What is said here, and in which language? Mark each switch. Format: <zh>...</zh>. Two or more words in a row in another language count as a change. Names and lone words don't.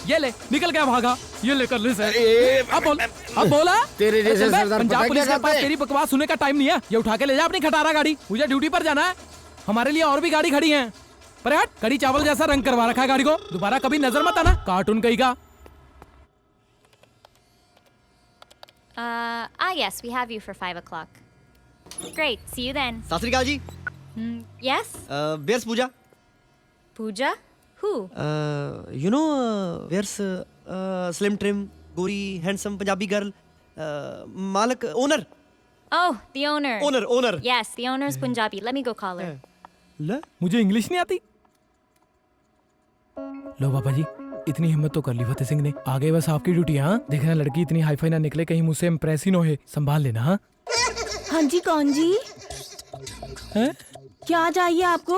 <hi>ये ले, निकल गया भागा। ये ले कर ले सर। ए, अब बोल, अब बोला। तेरे जैसे चल भाई, सरदार पंजाब पता पुलिस क्या के पास करते हैं? तेरी बकवास सुनने का टाइम नहीं है। ये उठा के ले जा अपनी खटारा गाड़ी, मुझे ड्यूटी पर जाना है। हमारे लिए और भी गाड़ी खड़ी है, पर हट, कड़ी चावल जैसा रंग करवा रखा है गाड़ी को। दोबारा कभी नजर मत आना, कार्टून कहीं का।</hi> <en>Yes, we have you for 5 o'clock. Great, see you then.</en> <pa>ਸਤ ਸ੍ਰੀ ਅਕਾਲ ਜੀ।</pa> <en>Yes? Where's Pooja? Pooja? Who? you know where's slim trim गोरी handsome Punjabi girl, मालक owner। Oh, the owner. Owner. Yes, the owner is Punjabi. Let me go call her.</en> <hi>ले, मुझे इंग्लिश नहीं आती। लो पापा जी, इतनी हिम्मत तो कर ली फतेह सिंह ने। आगे बस आपकी ड्यूटी है। हाँ, देखना लड़की इतनी हाईफाई ना निकले, कहीं मुझसे इम्प्रेस ही ना हो। संभाल लेना। हाँ हाँ जी, कौन जी? हैं? क्या चाहिए आपको?</hi>